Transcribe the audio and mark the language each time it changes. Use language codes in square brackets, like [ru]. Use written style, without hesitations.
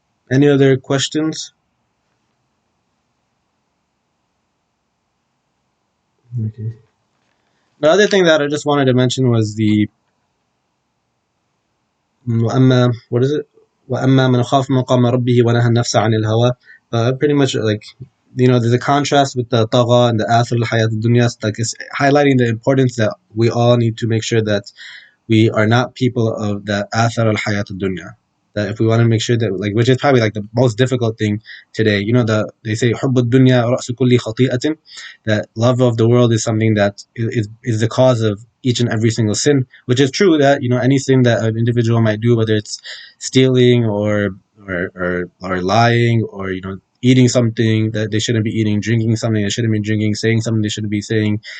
[en] Any other questions? Okay. The other thing that I just wanted to mention was the what is it? [ar] وأما من خاف مقام ربه ونهى النفس عن الهوى. [en] Pretty much like, there's a contrast with the tagha and the athar al-hayat al-dunya. Like it's highlighting the importance that we all need to make sure that we are not people of the athar al-hayat al-dunya. That if we want to make sure that, like, which is probably like the most difficult thing today, they say [ar] حب الدنيا رأس كل خطيئة, [en] that love of the world is something that is the cause of each and every single sin, which is true that, any sin that an individual might do, whether it's stealing or lying, or, eating something that they shouldn't be eating, drinking something they shouldn't be drinking, saying something they shouldn't be saying.